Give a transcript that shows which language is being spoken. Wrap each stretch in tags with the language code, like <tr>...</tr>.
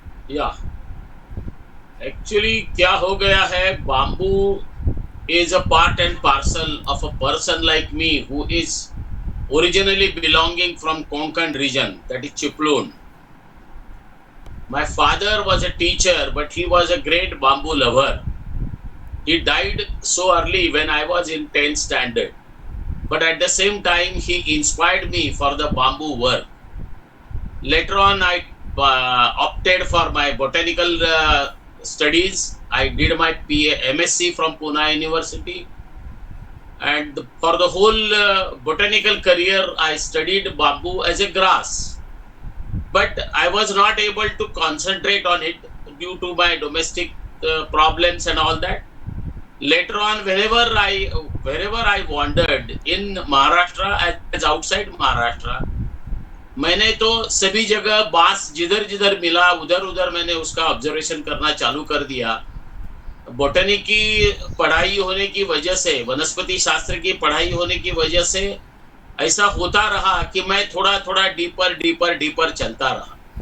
<hi>या एक्चुअली क्या हो गया है,</hi> <en>Bamboo is a part and parcel of a person like me who is originally belonging from Konkan region, that is Chiplun. My father was a teacher, but he was a great bamboo lover. He died so early when I was in 10th standard. But at the same time, he inspired me for the bamboo work. Later on, I opted for my botanical studies. I did my MSc from Pune University. And for the whole botanical career, I studied bamboo as a grass. But I was not able to concentrate on it due to my domestic problems and all that. Later on, wherever I wandered in Maharashtra as outside Maharashtra,</en> <hi>मैंने तो सभी जगह बांस जिधर जिधर मिला उधर उधर मैंने उसका ऑब्जर्वेशन करना चालू कर दिया. बॉटनी की पढ़ाई होने की वजह से, वनस्पति शास्त्र की पढ़ाई होने की वजह से ऐसा होता रहा कि मैं थोड़ा थोड़ा डीपर चलता रहा.</hi>